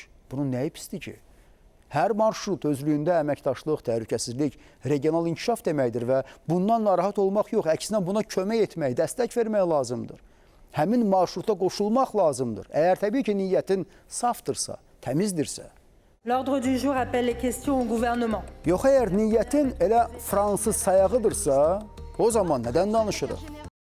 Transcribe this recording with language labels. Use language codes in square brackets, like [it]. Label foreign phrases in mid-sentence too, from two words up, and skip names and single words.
[az] Bunun nəyi pisdir ki? Hər marşrut özlüyündə əməkdaşlıq, təhlükəsizlik, regional inkişaf deməkdir və bundan narahat olmaq yox, əksinə buna kömək etmək, dəstək vermək lazımdır. Həmin marşruta qoşulmaq lazımdır. Əgər təbii ki, niyyətin safdırsa, təmizdirsə. [fr] L'ordre du jour appelle les questions au gouvernement. [az] Yox, əgər niyyətin elə fransız sayağıdırsa, o zaman nədən danışırıq?